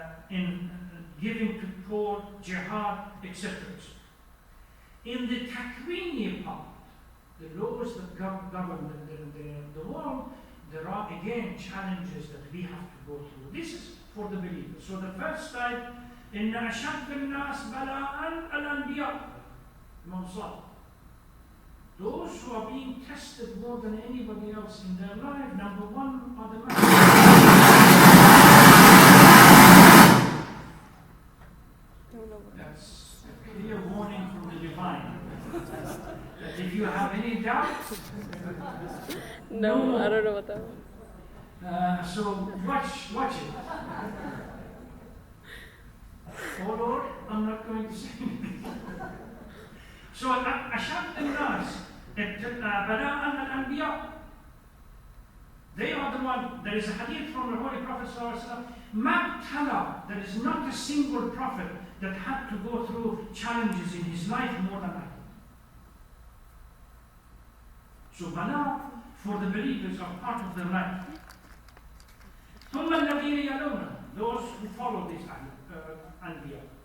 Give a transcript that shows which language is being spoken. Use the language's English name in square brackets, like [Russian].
[English] in giving to poor, jihad, etc. In the takwini part, the laws that govern the world, there are again challenges that we have to go through. This is for the believers. So the first type, [Arabic] إن أشد الناس بلاء الأنبياء. [English] Those who are being tested more than anybody else in their life, number one are the That's a clear warning from the divine. That if you have any doubts, No, I don't know what that was. so watch it. Oh Lord, I'm not going to say anything. So [Arabic] أشد الناس بلاء الأنبياء. [English] They are the one. There is a hadith from the Holy Prophet ﷺ. There is not a single prophet that had to go through challenges in his life more than I. So bala for the believers are part of their life. [Arabic] ثم الذين يلون, [English] those who follow these anbiya.